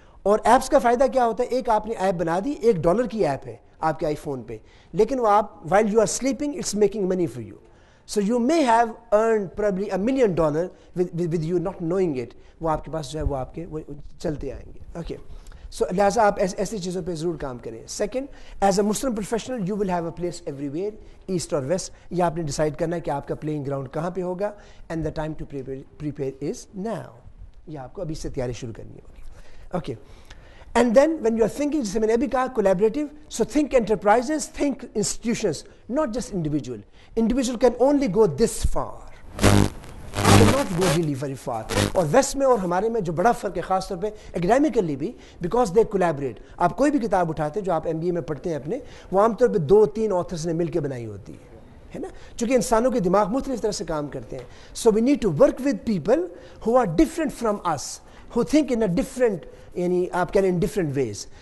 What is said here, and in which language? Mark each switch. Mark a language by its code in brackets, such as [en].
[ur] اور ایپس کا فائدہ کیا ہوتا ہے, ایک آپ نے ایپ بنا دی, $1 کی ایپ ہے آپ کے آئی فون پہ, لیکن وہ آپ [en] While you are sleeping it's making money for you. So you may have earned probably $1 million with you not knowing it. [ur] وہ آپ کے پاس جو ہے وہ آپ کے وہ چلتے آئیں گے. اوکے, سو لہٰذا آپ ایسی چیزوں پہ ضرور کام کریں. [en] Second, as a Muslim professional you will have a place everywhere, east اور west. [ur] یہ آپ نے ڈیسائیڈ کرنا ہے کہ آپ کا پلینگ گراؤنڈ کہاں پہ ہوگا, [en] And the time to prepare is now. [ur] یہ آپ کو ابھی سے تیاری شروع کرنی ہوگی. [en] okay, and then when you are thinking, [ur] جسے میں نے ابھی کہا [en] Collaborative, so think enterprises, think institutions, not just individual. Individual can only go this far, not go really very far. [ur] اور ویسٹ میں اور ہمارے میں جو بڑا فرق ہے, خاص طور پہ اکیڈیمکلی بھی, [en] Because they collaborate. [ur] آپ کوئی بھی کتاب اٹھاتے ہیں جو آپ MBA میں پڑھتے ہیں اپنے, وہ عام طور پہ 2-3 آتھرس نے مل کے بنائی ہوتی ہے نا, چونکہ انسانوں کے دماغ مختلف طرح سے کام کرتے ہیں. [en] so we need to work with people who are different from us, who think in a different, [ur] یعنی آپ کہہ رہے ہیں [en] in different ways.